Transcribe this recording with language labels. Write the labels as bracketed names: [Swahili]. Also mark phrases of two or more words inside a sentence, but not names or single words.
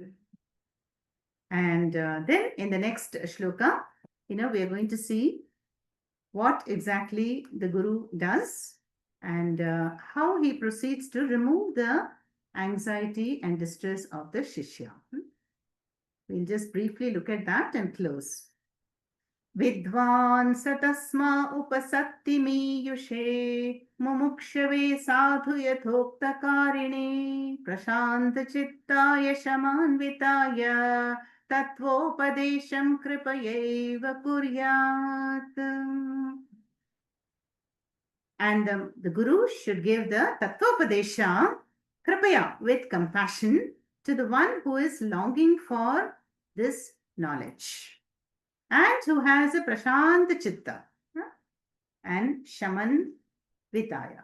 [English] And then in the next shloka, we are going to see what exactly the Guru does and how he proceeds to remove the anxiety and distress of the Shishya. We'll just briefly look at that and close. [Sanskrit] Vidvan satasma upasatti miyushe mumukshave sadhu yathoktakarine prashanta chittaya shamanvitaya tattvopadesham kripayeva kuryat. [English] And the Guru should give the [Sanskrit] tattvopadesha kripaya [English] with compassion to the one who is longing for this knowledge and who has a [Sanskrit] prashanta chitta [English] and [Sanskrit] shaman vitaya.